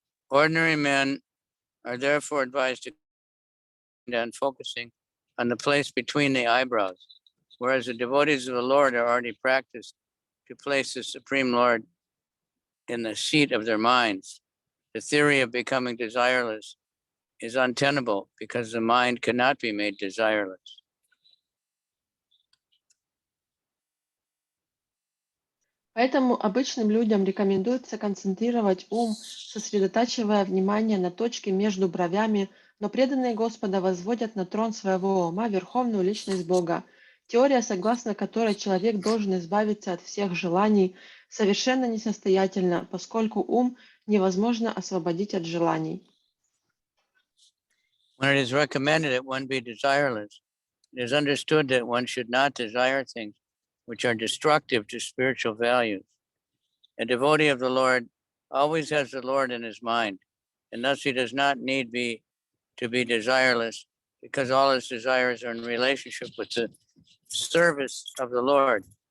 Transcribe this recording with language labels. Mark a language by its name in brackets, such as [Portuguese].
[English] Ordinary men are therefore advised to on focusing on the place between the eyebrows, whereas the devotees of the Lord are already practiced to place the Supreme Lord in the seat of their minds. The theory of becoming desireless is untenable because the mind cannot be made desireless. [Russian] Поэтому обычным людям рекомендуется концентрировать ум, сосредотачивая внимание на точке между бровями, но преданные Господа возводят на трон своего ума верховную личность Бога. Теория, согласно которой человек должен избавиться от всех желаний, совершенно несостоятельна, поскольку ум невозможно освободить от желаний. [English] When it is recommended that one be desireless, it is understood that one should not desire things which are destructive to spiritual values. A devotee of the Lord always has the Lord in his mind, and thus he does not need to be desireless because all his desires are in relationship with the service of the Lord.